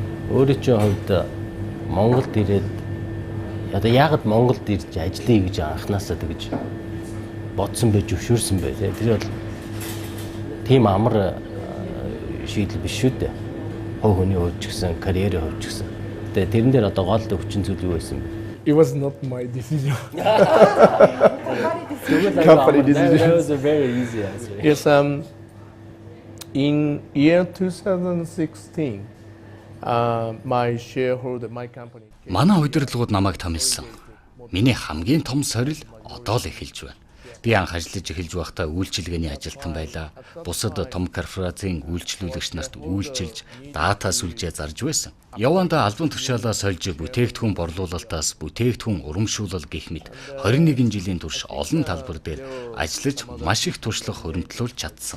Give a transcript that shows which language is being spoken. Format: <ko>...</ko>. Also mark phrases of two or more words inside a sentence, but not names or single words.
<mn>Өөрийн чинь хувьд Монголд ирээд одоо яагаад Монголд ирж ажиллая гэж анханасаа тэгж бодсон байж өвшөөрсөн бай. Тэр бол тийм амар шийдэл биш шүү дээ. Хов хүний хувьд ч гэсэн, карьерийн хувьд ч гэсэн. Тэгээ тэрэн дээр одоо гол өвчин зүйл юу байсан бэ?</mn> <en>It was not my decision. Company decision. That was a very easy answer. Yes, in year 2016, my shareholder, my company.</en> <mn>Манай удирдлагууд намайг томилсон. Миний хамгийн том сорил одоо л эхэлж байна. Би анх ажиллаж эхэлж байхдаа үйлчилгээний ажилтан байлаа. Бусад том корпорацийн үйлчлүүлэгч нарт үйлчилж, дата сүлжээ зарж байсан. Явандаа албан тушаалаа сольж бүтээгдэхүүн борлуулалтаас бүтээгдэхүүн урамшуулал гэх мэт 21 жилийн турш олон талбар дээр ажиллаж маш их туршлага хөрөмтлүүлж чадсан.</mn>